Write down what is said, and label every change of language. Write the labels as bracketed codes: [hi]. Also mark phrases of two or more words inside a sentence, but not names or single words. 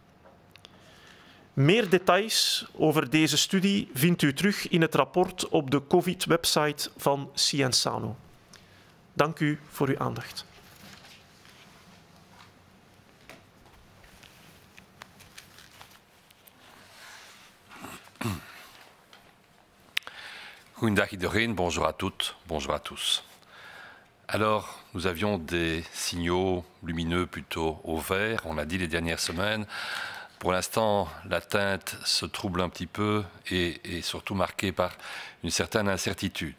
[nl] Meer details over deze studie vindt u terug in het rapport op de COVID-website van Sciensano. Dank u voor uw aandacht. Goedendag iedereen, [fr] bonjour à toutes, bonjour à tous. Alors, nous avions des signaux lumineux plutôt au vert, on l'a dit les dernières semaines. Pour l'instant, la teinte se trouble un petit peu et est surtout marquée par une certaine incertitude.